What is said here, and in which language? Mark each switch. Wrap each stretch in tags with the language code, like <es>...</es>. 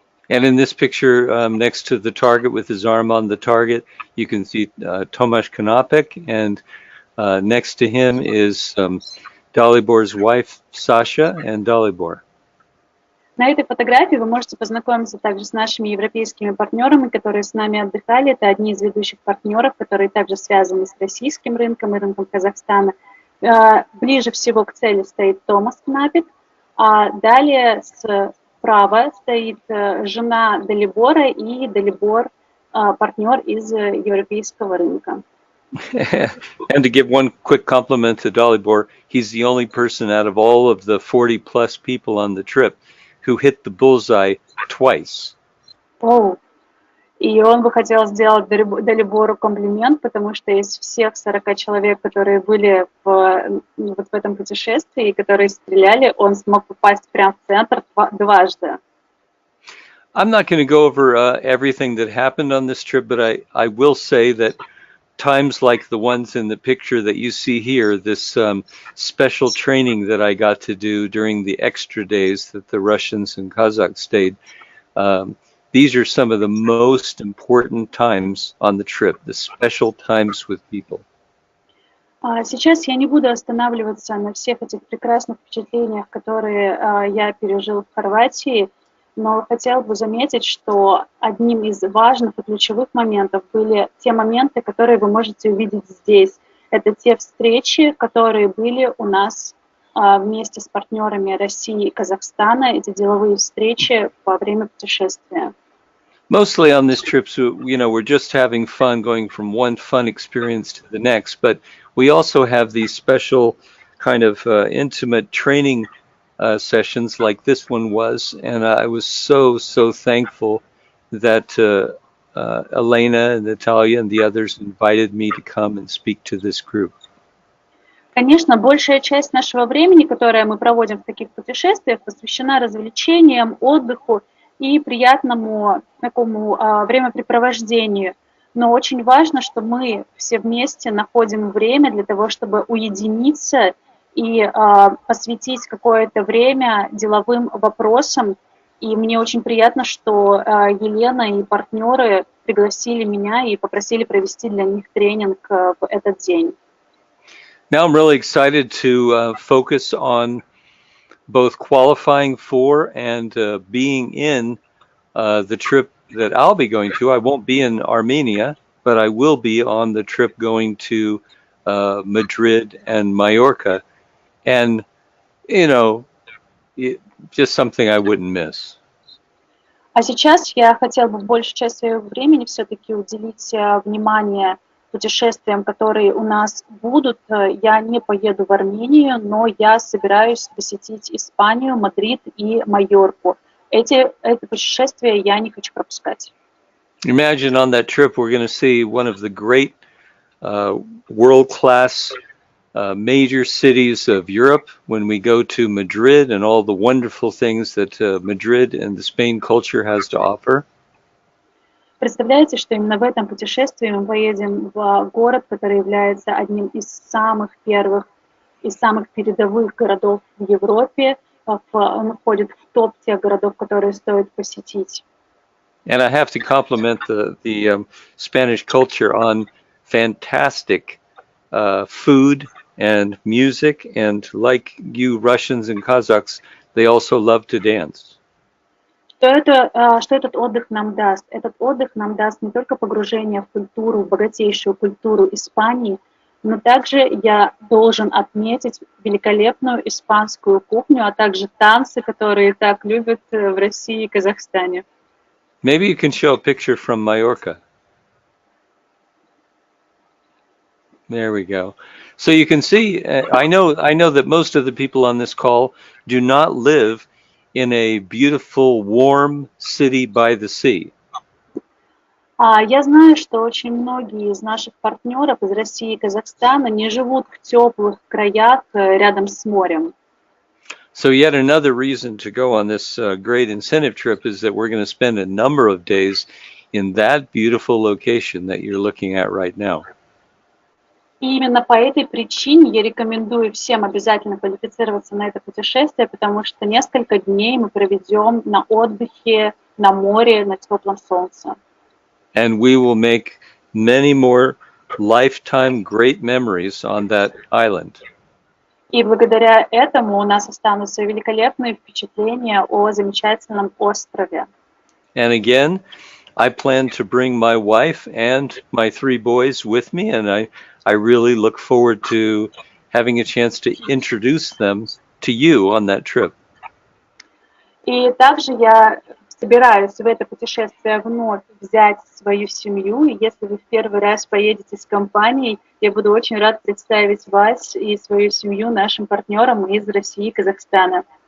<en>And in this picture, next to the target with his arm on the target, you can see Tomasz Konopek, and next to him is Dalibor's wife, Sasha, and Dalibor.</en> <ru>На этой фотографии вы можете познакомиться также с нашими европейскими партнерами, которые с нами отдыхали. Это одни из ведущих партнеров, которые также связаны с российским рынком и рынком Казахстана. Ближе всего к цели стоит Томас Кнапик, а далее справа стоит жена Далибора и Далибор, партнер из европейского рынка.</ru> <en>And to give one quick compliment to Dalibor, he's the only person out of all of the 40 plus people on the trip who hit the bullseye twice.</en> <ru>И он бы хотел сделать Далибору комплимент, потому что из всех 40 человек, которые были вот в этом путешествии, которые стреляли, он смог попасть прямо в центр дважды.</ru> <en>I'm not going to go over everything that happened on this trip, but I will say that times like the ones in the picture that you see here, this special training that I got to do during the extra days that the Russians and Kazakhs stayed, these are some of the most important times on the trip, the special times with people.</en> <ru>Сейчас я не буду останавливаться на всех этих прекрасных впечатлениях, которые я пережил в Хорватии, но хотел бы заметить, что одним из важных и ключевых моментов были те моменты, которые вы можете увидеть здесь. Это те встречи, которые были у нас вместе с партнерами России и Казахстана, эти деловые встречи во время путешествия.</ru> <en>Mostly on this trip, so, we're just having fun going from one fun experience to the next, but we also have these special kind of intimate training sessions like this one was, and I was so thankful that Elena and Natalia and the others invited me to come and speak to this group.</en> <ru>Конечно, большая часть нашего времени, которое мы проводим в таких путешествиях, посвящена развлечениям, отдыху и приятному такому времяпрепровождению. Но очень важно, что мы все вместе находим время для того, чтобы уединиться и посвятить какое-то время деловым вопросам. И мне очень приятно, что Елена и партнеры пригласили меня и попросили провести для них тренинг в этот день.</ru> <en>Now I'm really excited to focus on both qualifying for and being in the trip that I'll be going to. I won't be in Armenia, but I will be on the trip going to Madrid and Mallorca. And, just something I wouldn't miss.</en> <ru>А сейчас я хотела бы большую часть своего времени все-таки уделить внимание путешествиям, которые у нас будут. Я не поеду в Армению, но я собираюсь посетить Испанию, Мадрид и Майорку. Это путешествия я не хочу пропускать.</ru> <en>Imagine on that trip we're going to see one of the great world-class major cities of Europe when we go to Madrid and all the wonderful things that Madrid and the Spain culture has to offer.</en> <ru>Представляете, что именно в этом путешествии мы поедем в город, который является одним из самых первых и самых передовых городов в Европе. Он входит в топ тех городов, которые стоит посетить.</ru> <en>And I have to compliment the Spanish culture on fantastic food and music, and like you Russians and Kazakhs, they also love to dance.</en> <ru>Что этот отдых нам даст? Этот отдых нам даст не только погружение в культуру, в богатейшую культуру Испании, но также я должен отметить великолепную испанскую кухню, а также танцы, которые так любят в России и Казахстане.</ru> <en>Maybe you can show a picture from Mallorca. There we go. So you can see, I know that most of the people on this call do not live in a beautiful, warm city by the sea.</en> <ru>Я знаю, что очень многие из наших партнеров из России и Казахстана не живут в теплых краях рядом с морем.</ru> <en>So yet another reason to go on this great incentive trip is that we're going to spend a number of days in that beautiful location that you're looking at right now.</en> <ru>И именно по этой причине я рекомендую всем обязательно квалифицироваться на это путешествие, потому что несколько дней мы проведем на отдыхе, на море, на теплом солнце.</ru> <en>And we will make many more lifetime great memories on that island.</en> <ru>И благодаря этому у нас останутся великолепные впечатления о замечательном острове.</ru> <en>And again, I plan to bring my wife and my 3 boys with me, and I really look forward to having a chance to introduce them to you on that trip.</en> <ru>И также я собираюсь в это путешествие вновь взять свою семью, и если вы в первый раз поедете с компанией, я буду очень рад представить вас и свою семью нашим партнерам из России и Казахстана.</ru>